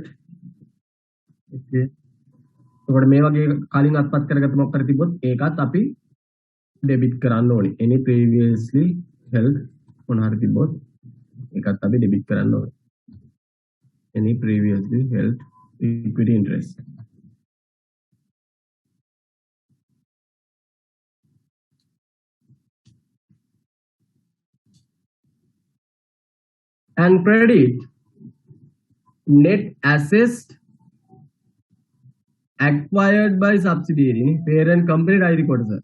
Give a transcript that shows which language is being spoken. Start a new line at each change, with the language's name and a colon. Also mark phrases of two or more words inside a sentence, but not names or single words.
English: Okay. So
Sinhala: මේ වගේ කලින් අත්පත් කරගත්ත මොකක් කර තිබ්බොත් ඒකත් අපි debit කරන්න ඕනේ.
English: Any previously held
Sinhala: මොන හරි තිබ්බොත් ඒකත් අපි debit කරන්න ඕනේ.
English: Any previously held equity interest. And credit net assets acquired by subsidiary parent company diary code, sir.